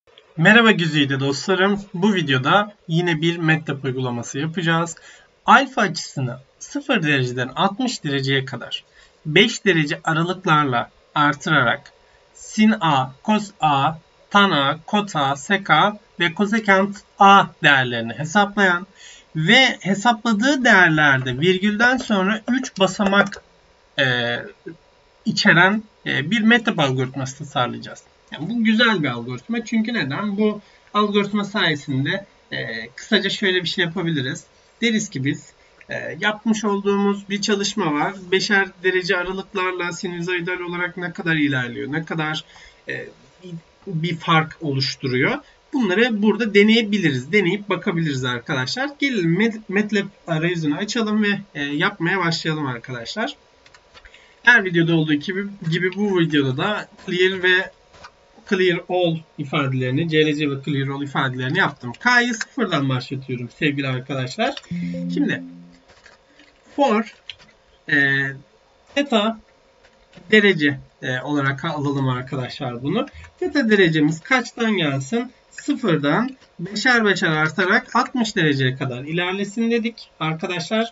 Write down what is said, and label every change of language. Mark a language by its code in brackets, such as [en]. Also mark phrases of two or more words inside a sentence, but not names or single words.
[tr] Merhaba güzide dostlarım. Bu videoda yine bir MATLAB uygulaması yapacağız. Alfa açısını 0 dereceden 60 dereceye kadar 5 derece aralıklarla artırarak sin A, cos A, tan A, kot A, sek A ve kosekant A değerlerini hesaplayan ve hesapladığı değerlerde virgülden sonra 3 basamak içeren bir MATLAB algoritması tasarlayacağız. Yani bu güzel bir algoritma. Çünkü neden? Bu algoritma sayesinde kısaca şöyle bir şey yapabiliriz. Deriz ki biz yapmış olduğumuz bir çalışma var. Beşer derece aralıklarla sinüzoidal olarak ne kadar ilerliyor, ne kadar bir fark oluşturuyor. Bunları burada deneyebiliriz. Deneyip bakabiliriz arkadaşlar. Gelin MATLAB arayüzünü açalım ve yapmaya başlayalım arkadaşlar. Her videoda olduğu gibi bu videoda da clear ve [en] clear all [tr] ifadelerini, CLC ve [en] clear all [tr] ifadelerini yaptım. K'yı sıfırdan başlatıyorum sevgili arkadaşlar. Şimdi for theta derece olarak alalım arkadaşlar bunu. Theta derecemiz kaçtan gelsin? Sıfırdan beşer beşer artarak 60 dereceye kadar ilerlesin dedik arkadaşlar.